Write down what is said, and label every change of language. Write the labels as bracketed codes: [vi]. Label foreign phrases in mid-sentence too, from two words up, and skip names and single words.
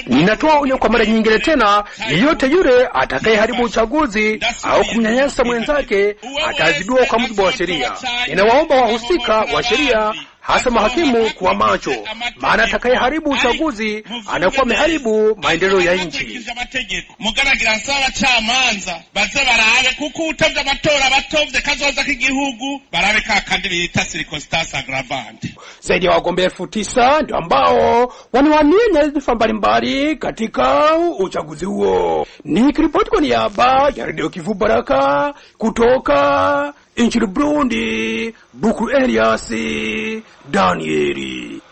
[sw] Ninatoa onyo kwa mara nyingine tena, yeyote yule atakayeharibu uchaguzi au kumnyanyasa mwenzake ataadhibiwa kwa mujibu wa sheria. Ninawaomba wahusika wa sheria, hasa mahakimu, kuwa macho, maana atakayeharibu uchaguzi anakuwa ameharibu maendeleo ya nchi. [rn] Mugaragira nsaba chamanza baze barabe kuko utavye amatora batovye kazoza k'igihugu barabe kakandi bita [fr] circumstance aggravante. [sw] Zaidi ya wagombea 9,000 ndio ambao wanawania nyadhifa mbalimbali katika uchaguzi huo. Nikiripoti kwa niaba ya Radio Kivu Baraka kutoka nchini Burundi, Bukuru Elias Danieli.